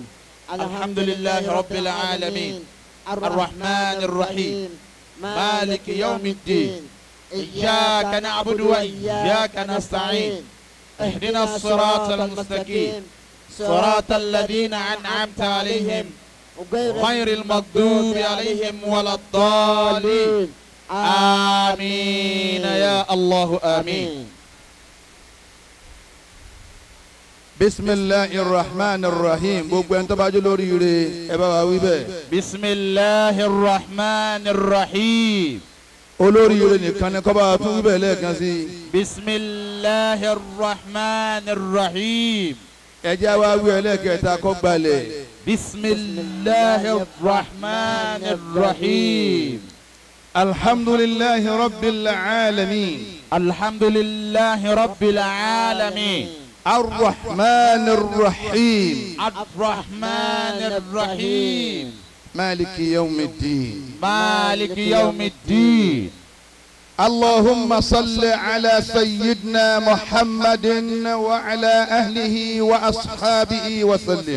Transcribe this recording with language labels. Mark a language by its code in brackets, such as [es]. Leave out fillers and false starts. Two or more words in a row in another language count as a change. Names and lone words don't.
[ar] الحمد لله رب العالمين الرحمن الرحيم مالك يوم الدين إياك نعبد وإياك نستعين اهدنا الصراط المستقيم صراط الذين أنعمت عليهم غير المغضوب عليهم ولا الضالين آمين يا الله آمين. بسم الله الرحمن الرحيم [yo] gbogbo ẹni tó bá jó lórí ire ẹ bá wa wí bẹ́ẹ̀. [ar] بسم الله الرحمن الرحيم. [yo] olórí ire nìkan ni kó bá wa tún wí bẹ́ẹ̀ lẹ́ẹ̀kan sí. [ar] بسم الله الرحمن الرحيم. [yo] ẹ jẹ́ wá wí ẹlẹ́ẹ̀kẹta kó gbalẹ̀. [ar] بسم الله الرحمن الرحيم. الحمد لله رب العالمين. الحمد لله رب العالمين. الرحمن الرحيم الرحمن الرحيم مالك يوم الدين مالك يوم الدين. اللهم صل على سيدنا محمد وعلى أهله وأصحابه وسلم.